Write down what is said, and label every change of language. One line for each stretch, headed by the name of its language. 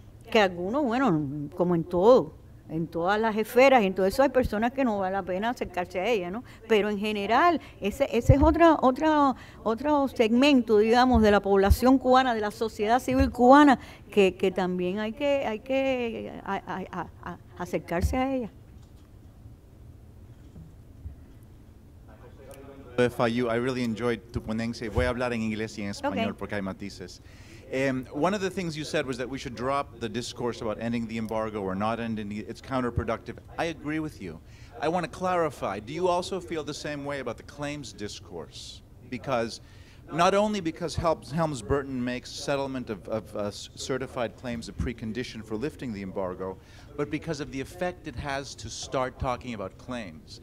Spanish: Que algunos, bueno, como en todo, en todas las esferas, y en todo eso hay personas que no vale la pena acercarse a ellas, ¿no? Pero en general, ese es otro segmento, digamos, de la población cubana, de la sociedad civil cubana, que también hay que acercarse a ella.
English: FIU, I really enjoyed
Spanish: tu ponencia. Voy a hablar en inglés y en español porque hay matices.
English: One of the things you said was that we should drop the discourse about ending the embargo or not ending it. It's counterproductive. I agree with you. I want to clarify. Do you also feel the same way about the claims discourse? Because not only because Helms-Burton makes settlement of certified claims a precondition for lifting the embargo, but because of the effect it has to start talking about claims.